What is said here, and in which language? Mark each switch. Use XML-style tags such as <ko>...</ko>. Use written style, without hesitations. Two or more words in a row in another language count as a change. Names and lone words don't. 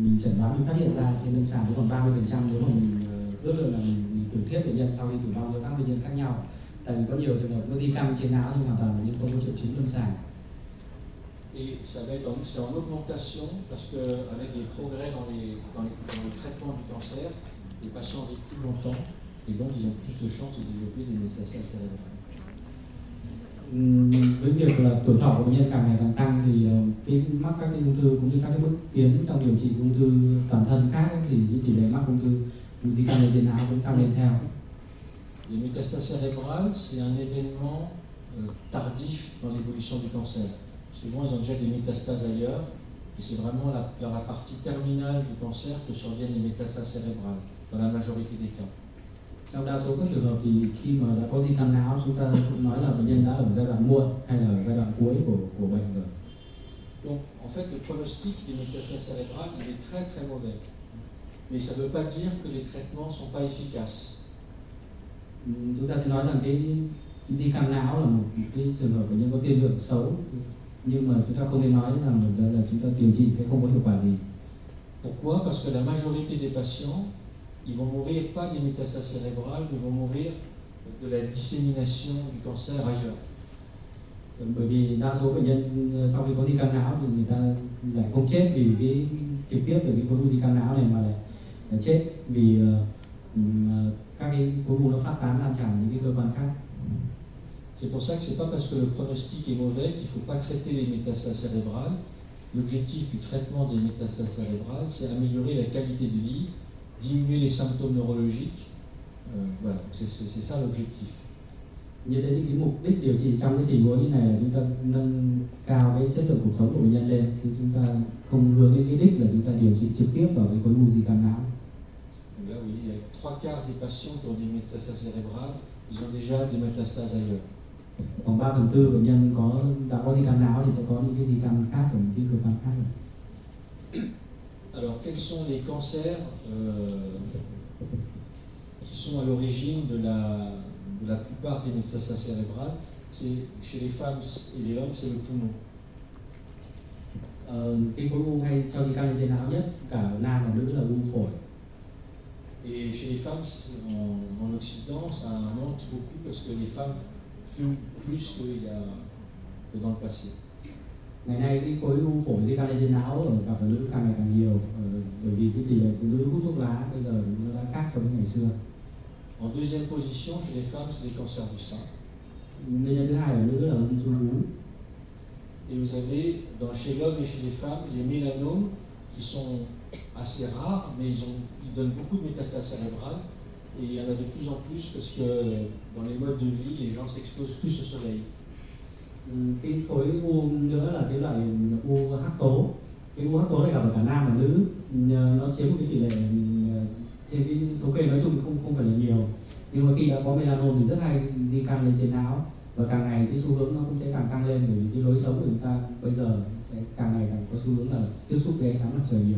<vi>chẩn đoán mình phát hiện ra trên lâm sàng chỉ còn 30% nếu mà mình ước lượng là mình tử thiết bệnh nhân sau khi tử vong với các bệnh nhân khác nhau. Tại vì có nhiều trường hợp có di căn trên não nhưng hoàn toàn là những không có triệu chứng lâm sàng.</vi> <fr>Et ça va être c'est en augmentation parce qu'avec les progrès dans le traitement du cancer, les patients vivent plus longtemps et donc ils ont plus de chances de développer des métastases cérébrales.</fr> <vi>Với việc là tuổi thọ của bệnh nhân càng ngày càng tăng thì cái mắc các cái ung thư cũng như các cái bước tiến trong điều trị ung thư toàn thân khác ấy, thì cái tỷ lệ mắc ung thư di căn trên não cũng tăng lên theo.</vi> <fr>Les métastases cérébrales, c'est un événement tardif dans l'évolution du cancer. Souvent, ils ont déjà des métastases ailleurs, et c'est vraiment vers la partie terminale du cancer que surviennent les métastases cérébrales, dans la majorité des cas.</fr> <vi>Trong đa số các trường hợp thì khi mà đã có di căn não, chúng ta nói là bệnh nhân đã ở giai đoạn muộn hay là ở giai đoạn cuối của bệnh rồi.</vi> <fr>Donc, en fait, le pronostic des métastases cérébrales, il est très très mauvais. Mais ça ne veut pas dire que les traitements ne sont pas efficaces.</fr> <vi>Chúng ta sẽ nói rằng cái di căn não là một cái trường hợp bệnh nhân có tiên lượng xấu, nhưng mà chúng ta không nên nói rằng là chúng ta điều trị sẽ không có hiệu quả gì.</vi> <fr>Pourquoi? Parce que la majorité des patients, ils vont mourir pas des métastases cérébrales, ils vont mourir de la dissémination du cancer ailleurs.</fr> <vi>Bởi vì đa số bệnh nhân sau khi có di căn não thì người ta lại không chết vì cái trực tiếp từ cái khối u di căn não này mà lại chết vì các cái khối u nó phát tán lan tràn những cái cơ quan khác.</vi> <fr>C'est pour ça que c'est pas parce que le pronostic est mauvais qu'il faut pas traiter les métastases cérébrales. L'objectif du traitement des métastases cérébrales, c'est améliorer la qualité de vie, diminuer les symptômes neurologiques. Voilà, c'est ça l'objectif.</fr> <vi>Như thế thì cái mục đích điều trị trong cái tình huống như này là chúng ta nâng cao cái chất lượng cuộc sống của bệnh nhân lên, thì chúng ta không hướng đến cái đích là chúng ta điều trị trực tiếp vào cái khối u di căn não.</vi> <fr>Là, vous voyez, il y a 3/4 des patients qui ont des métastases cérébrales, ils ont déjà des métastases ailleurs.</fr> <vi>Khoảng 3/4 bệnh nhân đã có di căn não thì sẽ có những cái di căn khác ở những cái cơ quan khác.</vi> <fr>Alors, quels sont les cancers qui sont à l'origine de la plupart des métastases cérébrales? C'est chez les femmes et les hommes, c'est le poumon.</fr> <vi>Cái khối u hay cho di căn lên trên não nhất cả ở nam và nữ là u phổi.</vi> <fr>Et chez les femmes, en Occident, ça monte beaucoup parce que les femmes fument plus que dans le passé.</fr> <vi>Ngày nay cái khối u phổi di căn lên trên não ở cặp nữ càng ngày càng nhiều, bởi vì cái tỷ lệ phụ nữ hút thuốc lá bây giờ nó đã khác so với ngày xưa.</vi> <fr>En deuxième position, chez les femmes, c'est les cancers du sein.</fr> <vi>Nguyên nhân thứ hai ở nữ là ung thư vú.</vi> <fr>Et vous avez, chez l'homme et chez les femmes, les mélanomes qui sont assez rares, mais ils donnent beaucoup de métastases cérébrales. Et il y en a de plus en plus parce que dans les modes de vie, les gens s'exposent plus au soleil.</fr> <vi>Cái khối u nữa là cái loại u hắc tố. Cái u hắc tố này gặp ở cả nam và nữ, nó chiếm một cái tỷ lệ trên cái thống kê nói chung thì không phải là nhiều, nhưng mà khi đã có melanom thì rất hay di căn lên trên não, và càng ngày cái xu hướng nó cũng sẽ càng tăng lên bởi vì cái lối sống của chúng ta bây giờ sẽ càng ngày càng có xu hướng là tiếp xúc với ánh sáng mặt trời nhiều.</vi>